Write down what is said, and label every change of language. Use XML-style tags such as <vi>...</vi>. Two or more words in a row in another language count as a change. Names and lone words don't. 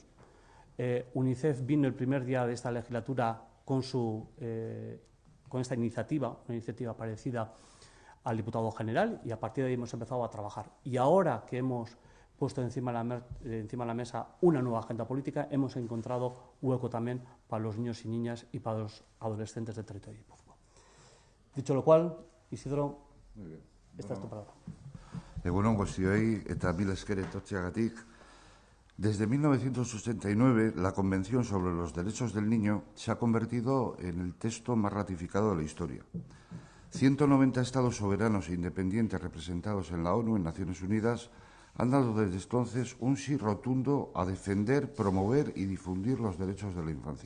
<es>UNICEF vino el primer día de esta legislatura con esta iniciativa, una iniciativa parecida al diputado general, y a partir de ahí hemos empezado a trabajar. Y ahora que hemos puesto encima de la mesa una nueva agenda política, hemos encontrado hueco también para los niños y niñas y para los adolescentes del territorio de Guipúzcoa. Dicho lo cual, Isidro, esta es tu palabra.</es> <eu>Egunon guztioi eta mil esker etortzeagatik.</eu> <es>Desde 1969, la Convención sobre los Derechos del Niño se ha convertido en el texto más ratificado de la historia. 190 estados soberanos e independientes representados en la ONU, en Naciones Unidas, han dado desde entonces un sí rotundo a defender, promover y difundir los derechos de la infancia.</es>